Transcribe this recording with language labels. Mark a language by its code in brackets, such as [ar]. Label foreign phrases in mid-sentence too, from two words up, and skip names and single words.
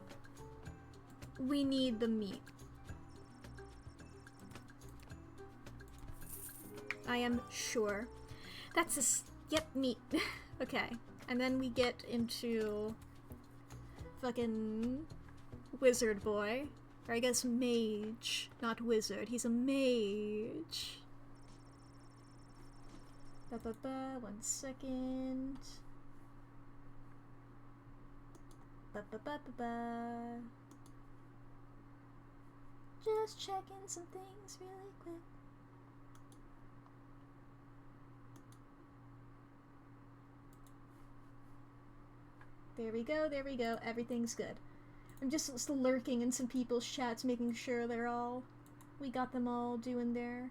[en] We need the meat. I am sure. That's yep, meat. Okay. And then we get into fucking wizard boy. Or I guess mage, not wizard. He's a mage. Ba-ba-ba, 1 second. Ba-ba-ba-ba-ba. Just checking some things really quick. There we go, there we go. Everything's good. I'm just lurking in some people's chats, making sure we got them all doing their...